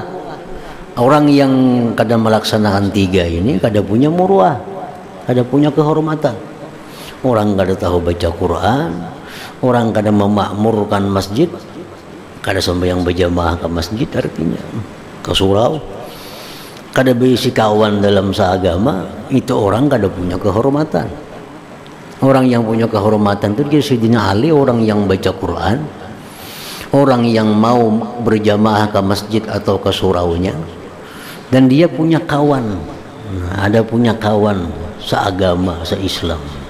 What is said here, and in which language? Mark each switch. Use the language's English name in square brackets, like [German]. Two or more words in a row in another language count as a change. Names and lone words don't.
[Indonesian] Orang yang kada melaksanakan tiga ini kada punya muru'ah, kada punya kehormatan. Orang kada tahu baca Quran, orang kada memakmurkan masjid, kada sembahyang berjamaah ke masjid, artinya ke surau, kada berisi kawan dalam seagama, itu orang kada punya kehormatan. Orang yang punya kehormatan itu dia Sayyidina Ali, orang yang baca Quran, orang yang mau berjamaah ke masjid atau ke suraunya, dan dia punya kawan, ada punya kawan seagama, seislam.